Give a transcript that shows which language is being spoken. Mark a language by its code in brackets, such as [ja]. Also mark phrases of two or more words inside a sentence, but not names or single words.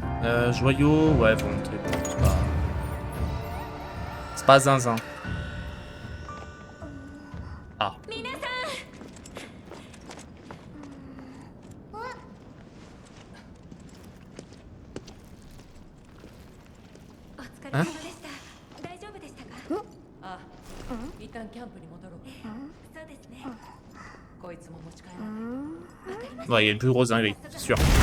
[fr] Joyau, ouais bon, c'est pas zinzin. Ah. Hein? [ja] 一旦キャンプに戻ろう。そうですね。こいつも持ち帰ろう。 [fr] Ouais, il y a une plus grosse dinguerie, c'est sûr.